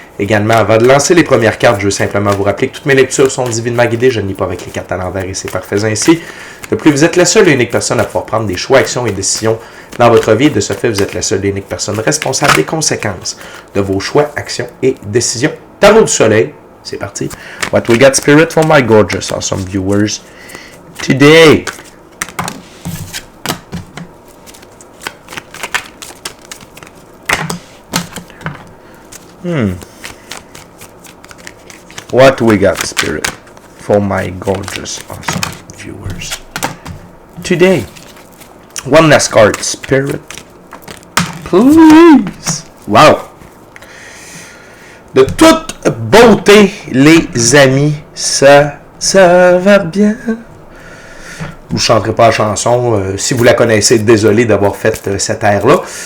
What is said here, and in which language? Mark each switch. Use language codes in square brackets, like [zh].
[fr] Également, avant de lancer les premières cartes, je veux simplement vous rappeler que toutes mes lectures sont divinement guidées. Je ne lis pas avec les cartes à l'envers et c'est parfait ainsi. De plus, vous êtes la seule et unique personne à pouvoir prendre des choix, actions et décisions dans votre vie. De ce fait, vous êtes la seule et unique personne responsable des conséquences de vos choix, actions et décisions. Tarot du soleil, c'est parti. [en] What we got, spirit, for my gorgeous, awesome viewers today? What we got, spirit, for my gorgeous, awesome viewers today? One last card, spirit, please. Wow! [fr] De toute beauté, les amis, ça va bien. Je ne chanterai pas la chanson. Si vous la connaissez, désolé d'avoir fait cette air-là.